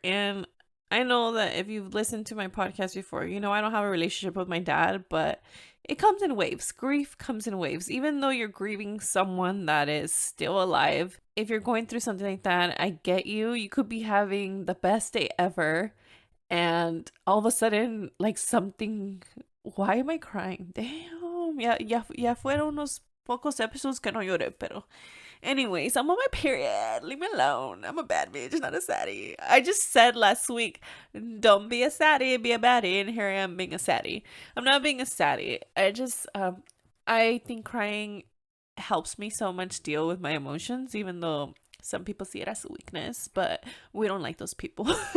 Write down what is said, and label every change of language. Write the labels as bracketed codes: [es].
[en] And I know that if you've listened to my podcast before, you know I don't have a relationship with my dad, but it comes in waves. Grief comes in waves. Even though you're grieving someone that is still alive, if you're going through something like that, I get you. You could be having the best day ever, and all of a sudden, like something... Why am I crying? Damn. [es] Ya fueron unos pocos episodes que no lloré, pero... [en] Anyways, I'm on my period. Leave me alone. I'm a bad bitch, not a saddie. I just said last week, don't be a saddie, be a baddie. And here I am being a saddie. I'm not being a saddie. I think crying helps me so much deal with my emotions, even though some people see it as a weakness, but we don't like those people.